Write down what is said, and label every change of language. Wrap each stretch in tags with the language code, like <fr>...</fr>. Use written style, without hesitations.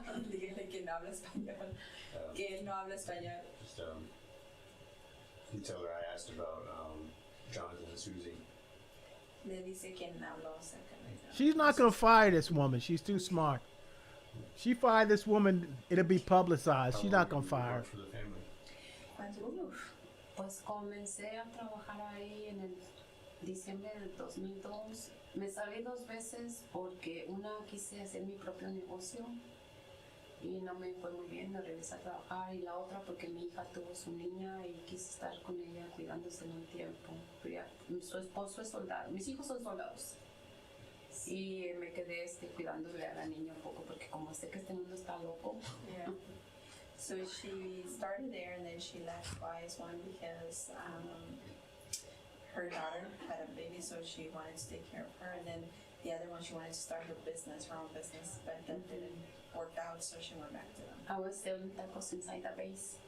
<es>Dígale que no habla español. Que él no habla español.</es> <en>Just you tell her I asked about Jonathan and Susie.</en> <es>Le dice que no habló acerca de eso.</es> <en>She's not gonna fire this woman. She's too smart. She fired this woman, it'll be publicized. She's not gonna fire her. For the family.</en> <es>Pues comencé a trabajar ahí en el diciembre del 2002. Me salí 2 veces porque una quise hacer mi propio negocio y no me fue muy bien, me regresé a trabajar, y la otra porque mi hija tuvo su niña y quise estar con ella cuidándose en un tiempo. Su esposo es soldado, mis hijos son soldados. Y me quedé cuidándole a la niña un poco porque como sé que este mundo está loco.</es> <en>Yeah. So she started there and then she left twice. One because her daughter had a baby, so she wanted to take care of her, and then the other one she wanted to start her own business, but that didn't work out, so she went back to them. I was selling tacos inside the base.</en>